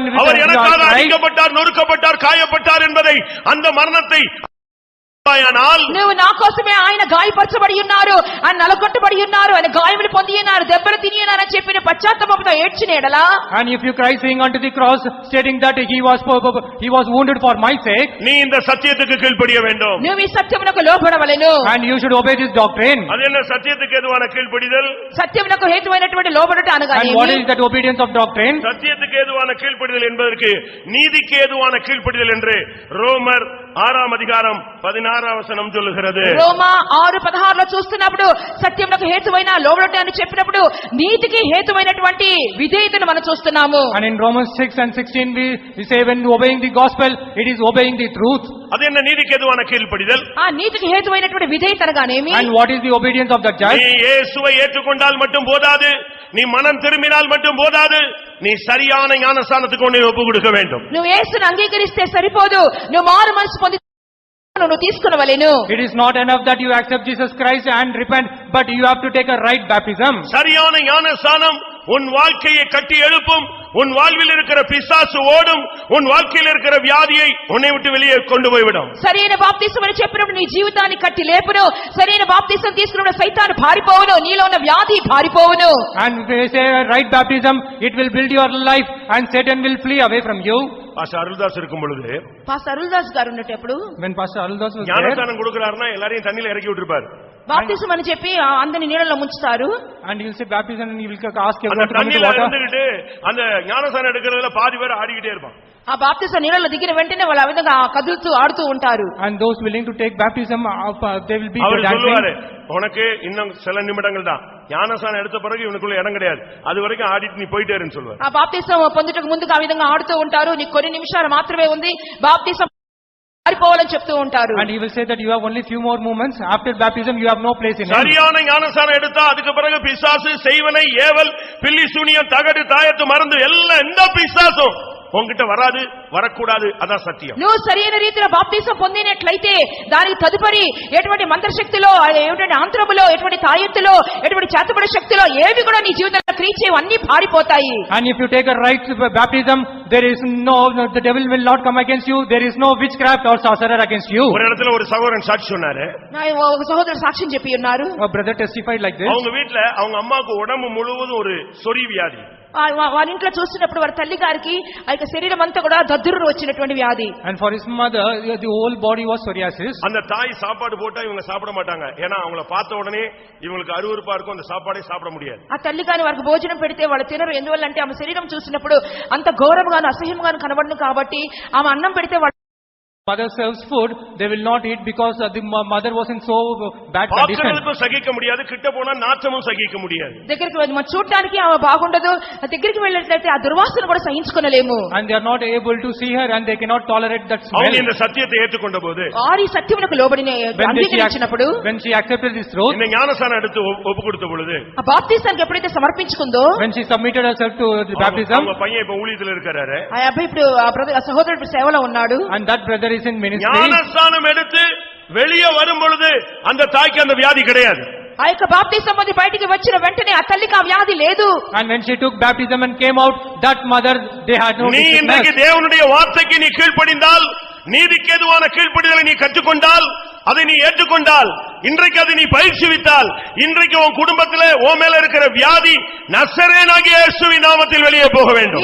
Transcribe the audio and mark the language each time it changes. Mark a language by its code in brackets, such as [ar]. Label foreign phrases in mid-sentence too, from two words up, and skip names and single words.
[ta] அவர் returning எனக்காக [en] to our life, [ta] அடிக்கப்பட்டார், நொறுக்கப்பட்டார், காயப்பட்டார் என்பதை, அந்த மரணத்தை ஆனால் [te] నువ్వు నా కోసమే ఆయన గాయపరచబడి ఉన్నారు, ఆయన నలగొట్టబడి ఉన్నారు, ఆయన గాయములు పొంది ఉన్నారు, దెబ్బలు తిని ఉన్నారు అని చెప్పిన పశ్చాత్తాపంతో ఏడ్చిన ఎడలా, [en] And if you cry saying unto the cross, stating that he was wounded for my sake, [ta] நீ இந்த சத்தியத்துக்கு கீழ்ப்படிய வேண்டும். [te] నువ్వు ఈ సత్యమునకు లోబడవలెను. [en] and you should obey this doctrine. [ta] அது என்ன சத்தியத்துக்கு எதுவான கீழ்ப்படிதல்? [te] సత్యమునకు హేతువైనటువంటి లోబడుట అనగా [en] And what is that obedience of doctrine? [ta] சத்தியத்துக்கு ஏதுவான கீழ்ப்படிதல் என்பதற்கு நீதிக்கு ஏதுவான கீழ்ப்படிதல் என்று ரோமர் 6ஆம் அதிகாரம் 16ஆம் வசனம் சொல்லுகிறது. [te] రోమా 6:16లో చూస్తున్నప్పుడు సత్యమునకు హేతువైన లోబడుట అని చెప్పినప్పుడు నీతికి హేతువైనటువంటి విధేయతను మనం చూస్తున్నాము. [en] And in Romans 6 and 16 we say when obeying the gospel, it is obeying the truth. [ta] அது என்ன நீதிக்கு ஏதுவான கீழ்ப்படிதல்? [te] ఆ నీతికి హేతువైనటువంటి విధేయత అనగానేమి? [en] And what is the obedience of the judge? [ta] நீ இயேசுவை ஏற்றுக்கொண்டால் மட்டும் போதாது, நீ மனம் திரும்பினால் மட்டும் போதாது, நீ சரியான ஞானஸ்நானத்துக்கு உன்னை ஒப்பு கொடுக்க வேண்டும். [te] నువ్వు యేసుని అంగీకరిస్తే సరిపోదు, నువ్వు మారు మనసు పొంది నువ్వు తీసుకొనవలెను. [en] It is not enough that you accept Jesus Christ and repent, but you have to take a right baptism. [ta] சரியான ஞானஸ்நானம் உன் வாழ்க்கையை கட்டி எழுப்பும், உன் வாழ்வில் இருக்கிற பிசாசு ஓடும், உன் வாழ்க்கையில் இருக்கிற வியாதியை உன்னை விட்டு வெளியே கொண்டு போய்விடும். [te] సరైన బాప్తిసం అని చెప్పినప్పుడు నీ జీవితాన్ని కట్టి లేపును, సరైన బాప్తిసం తీసుకున్నప్పుడు సైతాను పారిపోవును, నీలో ఉన్న వ్యాధి పారిపోవును. [en] And if you say right baptism, it will build your life and Satan will flee away from you. [ta] பாஸ்டர் அருள்தாஸ் இருக்கும் பொழுது [te] పాస్టర్ అరుల్దాస్ గారు ఉన్నప్పుడు [en] When Pastor Aldas was there, [ta] ஞானஸ்நானம் கொடுக்கறாருன்னா எல்லாரையும் தண்ணில இறக்கி விட்டுருப்பாரு. [te] బాప్తిసం అని చెప్పి అందరిని నీళ్ళలో ముంచుతారు. [en] and he will say baptism and he will ask [ta] அந்த [en] everyone to come into [ta] தண்ணில water. இருந்துகிட்டு அந்த ஞானஸ்நானம் எடுக்கிறதுல பாதி பேர் ஆடிக்கிட்டே இருப்பான். [te] ఆ బాప్తిసం నీళ్ళలో దిగిన వెంటనే వాళ్ళు ఆ విధంగా కదులుతూ ఆడుతూ ఉంటారు. [en] And those willing to take baptism, they will be [ta] அவர் சொல்லுவாரு, dancing. உனக்கு இன்னும் சில நிமிடங்கள் தான், ஞானஸ்நானம் எடுத்த பிறகு இவனுக்குள்ள இடம் கிடையாது, அது வரைக்கும் ஆடிட்டு நீ போயிட்டே இருன்னு சொல்லுவாரு. [te] ఆ బాప్తిసం పొందుటకు ముందుగా ఆ విధంగా ఆడుతూ ఉంటారు. నీకు కొన్ని నిమిషాలు మాత్రమే ఉంది, బాప్తిసం పారిపోవాలని చెప్తూ ఉంటారు. [en] And he will say that you have only few more moments. After baptism, you have no place in him. [ta] சரியான ஞானஸ்நானம் எடுத்தா அதுக்கு பிறகு பிசாசு, செய்வனை, ஏவல், பில்லி சூனியம், தகடு, தாயத்து, மருந்து எல்லாம் எந்த பிசாசும் உன்கிட்ட வராது, வரக்கூடாது. அதான் சத்தியம். [te] నువ్వు సరైన రీతిలో బాప్తిసం పొందినట్లయితే దానికి తదుపరి ఎటువంటి మంత్రశక్తిలో, ఎటువంటి ఆంత్రములో, ఎటువంటి తాయెత్తులో, ఎటువంటి చేతబడి శక్తిలో ఏవి కూడా నీ జీవితంలో క్రియ చేయవు, అన్ని పారిపోతాయి. [en] And if you take a right baptism, there is the devil will not come against you. There is no witchcraft or sorcerer against you. [ta] ஒரு இடத்துல ஒரு சகோதரன் சாட்சி சொன்னாரு. [te] ఒక సహోదరుడు సాక్ష్యం చెప్పి ఉన్నారు. [en] A brother testified like this. [ta] அவங்க வீட்ல அவங்க அம்மாவுக்கு உடம்பு முழுவதும் ஒரு சொறி வியாதி. [te] వారి ఇంట్లో చూసినప్పుడు వారి తల్లి గారికి ఆ యొక్క శరీరం అంతా కూడా దద్దురు వచ్చినటువంటి వ్యాధి. [en] And for his mother, the whole body was psoriasis. [ta] அந்த தாய் சாப்பாடு போட்டா இவங்க சாப்பிட மாட்டாங்க, ஏன்னா அவங்கள பார்த்த உடனே இவங்களுக்கு அருவருப்பா இருக்கும், அந்த சாப்பாடே சாப்பிட முடியாது. [te] ఆ తల్లి గాని వారికి భోజనం పెడితే వాళ్ళు తినరు. ఎందువల్లంటే ఆమె శరీరం చూసినప్పుడు అంత ఘోరముగాను అసహ్యంగాను కనబడును కాబట్టి ఆమె అన్నం పెడితే [en] Mother serves food, they will not eat because the mother was in so bad condition. [ta] பார்க்கிறதுக்கும் சகிக்க முடியாது, கிட்ட போனா நாற்றமும் சகிக்க முடியாது. [te] దగ్గరికి మనం చూడడానికి ఆమె బాగుండదు, దగ్గరికి వెళ్ళినట్లయితే ఆ దుర్వాసన కూడా సహించుకోలేము. [en] And they are not able to see her and they cannot tolerate that smell. [ta] அவங்க இந்த சத்தியத்தை ஏற்றுக்கொண்ட போது, [te] ఆరి సత్యమునకు లోబడిన అంగీకరించినప్పుడు, [en] when she accepted this truth, [ta] இந்த ஞானஸ்நானம் எடுத்து ஒப்பு கொடுத்த பொழுது, [te] ఆ బాప్తిసానికి ఎప్పుడైతే సమర్పించుకుందో, [en] when she submitted herself to the baptism, [ta] அவங்க பையன் இப்ப ஊழியத்துல இருக்காரு, [te] ఆ అబ్బాయి ఇప్పుడు ఆ సహోదరుడు సేవలో ఉన్నాడు. [en] and that brother is in ministry. [ta] ஞானஸ்நானம் எடுத்து வெளியே வரும் பொழுது அந்த தாய்க்கு அந்த வியாதி கிடையாது. [te] ఆ యొక్క బాప్తిసం పొంది బయటికి వచ్చిన వెంటనే ఆ తల్లికి ఆ వ్యాధి లేదు. [en] And when she took baptism and came out, that mother, they had no [ta] நீ இன்றைக்கு sickness. தேவனுடைய வார்த்தைக்கு நீ கீழ்ப்படிந்தால், நீதிக்கு ஏதுவான கீழ்ப்படிதலை நீ கற்றுக்கொண்டால், அதை நீ ஏற்றுக்கொண்டால், இன்றைக்கு அதை நீ பயிற்சிவித்தால், இன்றைக்கு உன் குடும்பத்திலே உன் மேல இருக்கிற வியாதி நசரேனாகிய இயேசுவின் நாமத்தில் வெளியே போக வேண்டும்.